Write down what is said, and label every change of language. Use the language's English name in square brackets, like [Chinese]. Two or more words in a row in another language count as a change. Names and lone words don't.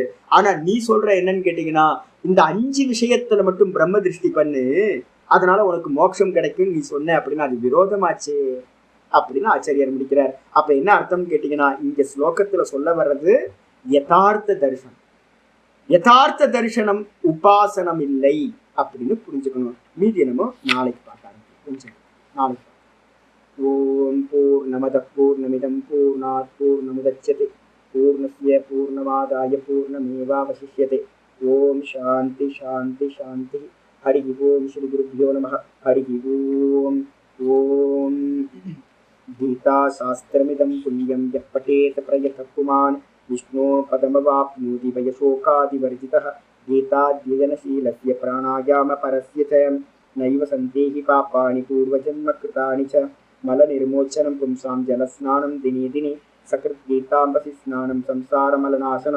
[Tamil] ஆனா நீ சொல்ற என்னன்னு கேட்டீங்கன்னா, இந்த 5 விஷயத்துல மட்டும் பிரம்ம திருஷ்டி பண்ணு, அதனால உனக்கு மோட்சம் கிடைக்கும் நீ சொன்ன அப்படின்னா அது விரோதமாச்சு அப்படின்னு ஆச்சாரியார் முடிக்கிறார். அப்ப என்ன அர்த்தம் கேட்டீங்கன்னா, இங்க ஸ்லோகத்துல சொல்ல வர்றது யதார்த்த தரிசனம். யதார்த்த தரிசனம் உபாசனம் இல்லை அப்படின்னு புரிஞ்சுக்கணும். மீதி என்னமோ நாளைக்கு பார்க்கலாம். கொஞ்சம் நாளைக்கு. [Sanskrit] ओम् पूर्णमदः पूर्णमिदं पूर्णात् पूर्णमुदच्यते पूर्णस्य पूर्णमादाय पूर्णमेवावशिष्यते. ओम् शान्ति शान्ति शान्ति. हरि ओम् श्री गुरुभ्यो नमः. हरि ओम्. ओम् गीता शास्त्रमिदं पुण्यं यः பठेत प्रयतः पुमान् विष्णो पदमवाप्नोति वयशोकादिवर्जितः. गीताध्ययनशीलस्य प्राणायामपरस्य च नैव सन्ति पापानि पूर्वजन्मकृतानि च. मलनिर्मोचनं पुंसां जलस्नानं दिने दिने सकृद्गीताम्बसि स्नानं संसारमलनाशनं.